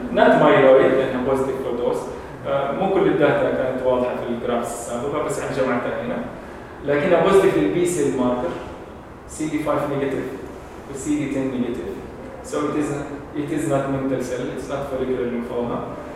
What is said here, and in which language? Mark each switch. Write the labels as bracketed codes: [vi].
[en] Not myeloid لأنها positive for those. [ar] مو كل الداتا كانت واضحة في الجرافس السابقة بس احنا جمعتها هنا. [en] لكنها positive للB cell marker CD5 negative وCD10 negative. So it is not mental cell, it's not follicular lymphoma.